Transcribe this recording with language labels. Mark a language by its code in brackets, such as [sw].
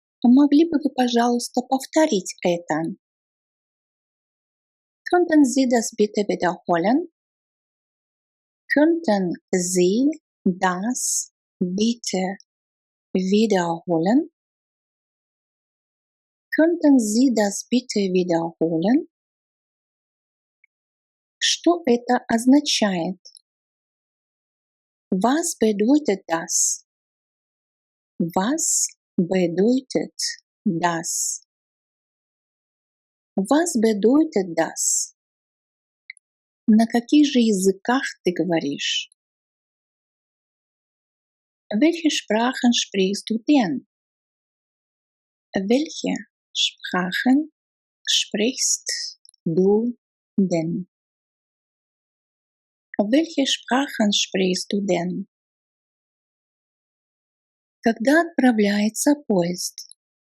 [ru] Могли бы вы, пожалуйста, повторить это? [de] Könnten Sie das bitte wiederholen? Könnten Sie das bitte wiederholen? Könnten Sie das bitte wiederholen? [ru] Что это означает? [de] Was bedeutet das? Was bedeutet das? Was bedeutet das? [ru] На каких же языках ты говоришь? [de] Welche Sprachen sprichst du denn? Welche Sprachen sprichst du denn? Welche Sprachen sprichst du denn? [ru] Когда отправляется поезд?